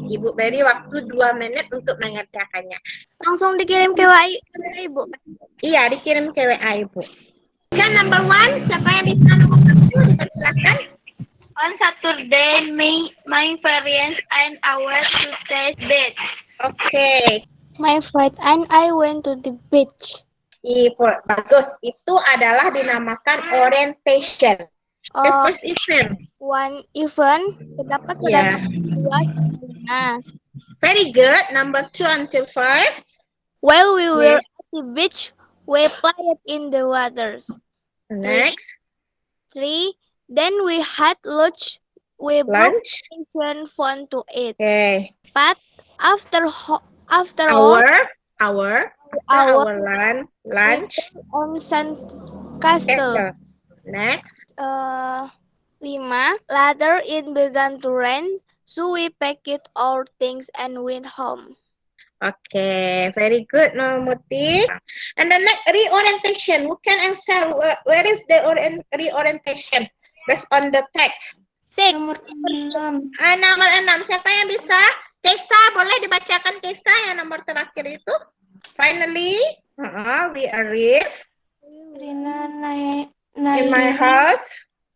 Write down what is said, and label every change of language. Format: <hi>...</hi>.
<id>Ibu beri waktu 2 menit untuk mengerjakannya. Langsung dikirim ke WA Ibu. Iya, dikirim ke WA Ibu. Kan number 1, siapa yang bisa nomor 1? Dipersilahkan.</id> <en>On Saturday, my parents and I went to the beach. Okay. My friend and I went to the beach.</en> <id>Bagus. Itu adalah dinamakan orientation.</id> <en>The first event. One event</en> <id>terdapat pada dua sebelumnya.</id> <en>Very good. Number 2 until 5. While we were at the beach, we played in the waters. Next. 3. Then we had lunch. We brought fun to eat. Okay. 4. After lunch on sandcastle. Next. 5. Later it began to rain, so we packed our things and went home. Okay, very good, Muti. And the next, reorientation. Who can answer? Where is the reorientation? Based on the text. 6.</en> <id>Nomor 6. Siapa yang bisa? Kesa, boleh dibacakan Kesa yang nomor terakhir itu.</id> <en>Finally, we arrive in my house.</en>